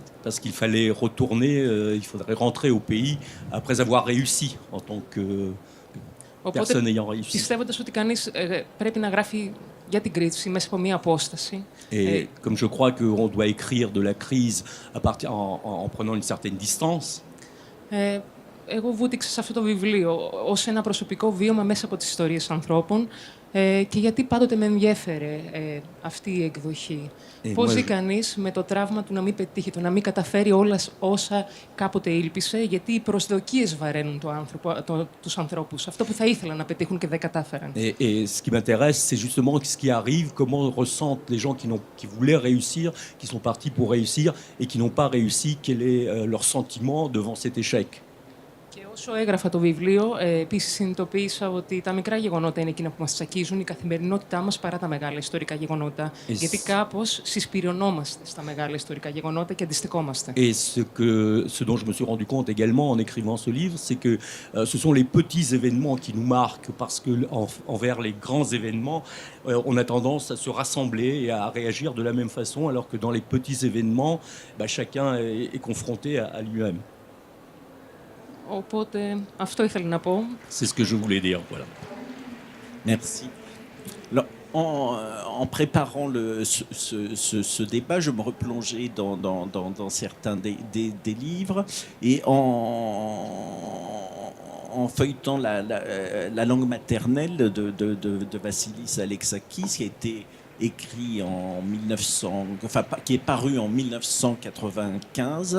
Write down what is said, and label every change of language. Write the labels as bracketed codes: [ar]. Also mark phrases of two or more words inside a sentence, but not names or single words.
[fr] Parce qu'il fallait retourner, il faudrait rentrer au pays après avoir réussi en tant que personne ayant réussi. [el] Πιστεύοντας ότι κανείς πρέπει να γράφει για την κρίση μέσα από μία απόσταση. [fr] Et comme je crois qu'on doit écrire de la crise en prenant une certaine distance, [el] Εγώ βούτυξα σε αυτό το βιβλίο ως ένα προσωπικό βίωμα μέσα από τις ιστορίες ανθρώπων και γιατί πάντοτε με ενδιέφερε αυτή η εκδοχή. Πώς ζει κανείς με το τραύμα του να μην πετύχει, το να μην καταφέρει όλα όσα κάποτε ήλπισε, γιατί οι προσδοκίες βαραίνουν τους ανθρώπους. Αυτό που θα ήθελαν να πετύχουν και δεν κατάφεραν. [fr] Et ce qui m'intéresse, c'est justement ce qui arrive, comment ressentent les gens qui voulaient réussir, qui sont partis pour réussir et qui n'ont pas réussi, quel est leur sentiment devant cet échec. [el] Και όσο έγραφα το βιβλίο, επίσης συνειδητοποίησα ότι τα μικρά γεγονότα είναι εκείνα που μας τσακίζουν, η καθημερινότητά μας παρά τα μεγάλα ιστορικά γεγονότα. Γιατί κάπως συσπυρωνόμαστε στα μεγάλα ιστορικά γεγονότα και αντιστοιχόμαστε. [fr] Et ce dont je me suis rendu compte également en écrivant ce livre, c'est que ce sont les petits événements qui nous marquent, parce que envers les grands événements, on a tendance à se rassembler et à réagir de la même façon, alors que dans les petits événements, chacun est confronté à lui-même. [el] Οπότε αυτό ήθελα να πω. [fr] C'est ce que je voulais dire, voilà. Merci. Alors, en préparant ce débat, je me replongeais dans certains des livres et en feuilletant la langue maternelle de Vassilis Alexakis, qui a été écrit en 1900, enfin qui est paru en 1995.